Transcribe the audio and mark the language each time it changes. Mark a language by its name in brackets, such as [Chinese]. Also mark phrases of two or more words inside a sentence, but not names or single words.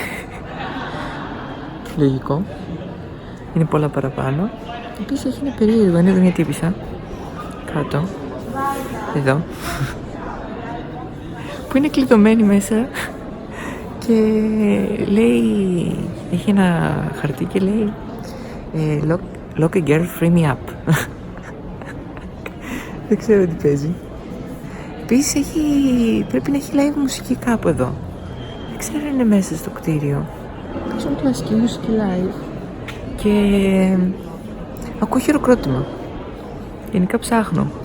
[Greek] Λογικό. Είναι πολλά παραπάνω. Επίσης έχει ένα περίεργο, είναι εδώ μια τύπισσα. Κάτω. Εδώ. Που είναι κλειδωμένη μέσα. Και λέει, έχει ένα χαρτί και λέει [English] Lock a girl, free me up. [Greek] Δεν ξέρω τι παίζει. Επίσης πρέπει να έχει live μουσική κάπου εδώ. Δεν ξέρω αν είναι μέσα στο κτίριο. Παίζουν κλασική μουσική live. Και ακούω χειροκρότημα. Γενικά ψάχνω.